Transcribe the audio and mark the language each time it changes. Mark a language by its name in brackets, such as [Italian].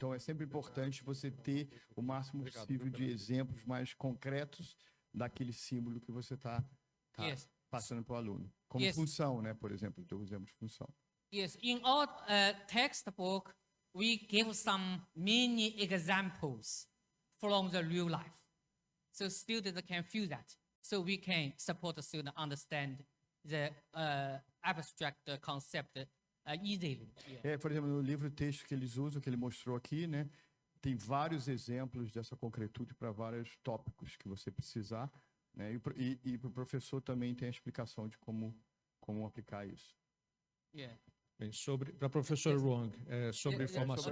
[Portuguese] Então é sempre importante você ter o máximo possível de exemplos mais concretos daquele símbolo que você está passando para o aluno. Como função, né? Por exemplo, o teu exemplo de função. [English] Yes, in our textbook, we give some mini examples from the real life. So students can feel that. So we can support the student understand the abstract concept easily. Yeah. [Portuguese] Por exemplo, no livro texto que eles usam, que ele mostrou aqui, né, tem vários exemplos dessa concretude para vários tópicos que você precisar, né, e para o professor também tem a explicação de como aplicar isso. [English] Yeah. [Portuguese] Bem, para a professora Huang, sobre formação...